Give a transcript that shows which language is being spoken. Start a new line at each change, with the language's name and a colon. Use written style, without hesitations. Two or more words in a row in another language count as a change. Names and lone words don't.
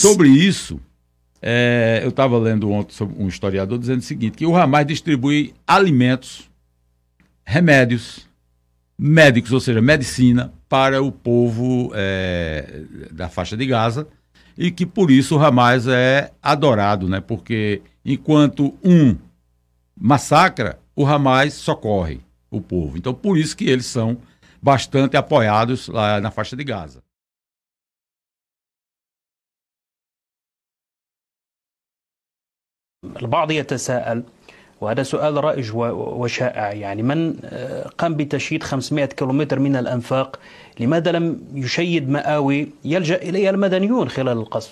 Portuguese: Sobre isso, eu estava lendo ontem sobre um historiador dizendo o seguinte, que o Hamas distribui alimentos, remédios, médicos, ou seja, medicina, para o povo da faixa de Gaza, e que por isso o Hamas é adorado, né? Porque enquanto um massacra, o Hamas socorre o povo. Então por isso que eles são bastante apoiados lá na faixa de Gaza.
Arabic: البعض يتساءل وهذا سؤال رائج وشائع يعني من قام بتشييد 500 كيلومتر من الأنفاق لماذا لم يشيد مآوي يلجأ إليها المدنيون خلال القصف؟